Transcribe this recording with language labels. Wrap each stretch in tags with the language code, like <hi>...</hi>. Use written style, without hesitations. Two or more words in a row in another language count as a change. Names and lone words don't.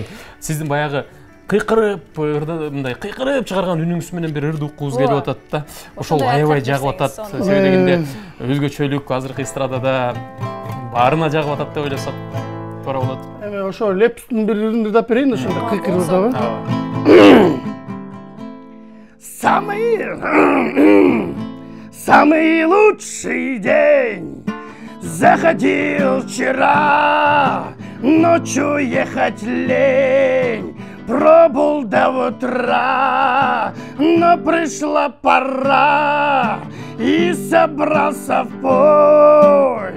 <ky>Сиздин баягы кыйкырып, мындай кыйкырып чыгарган үнүңүз менен бир ырды уккубуз келип атат да. Ошол аябай жагып атат. Себеби дегенде өзгөчөлүк азыркы эстрадада баарына жагып атат деп ойлосок туура болот. Эми ошо лепстин бир ырын да берейин, ошондо кыйкырып дагы.</ky> <ru>Самый лучший день заходил вчера, ночью ехать лень, пробыл до утра, но пришла пора и собрался в путь.</ru>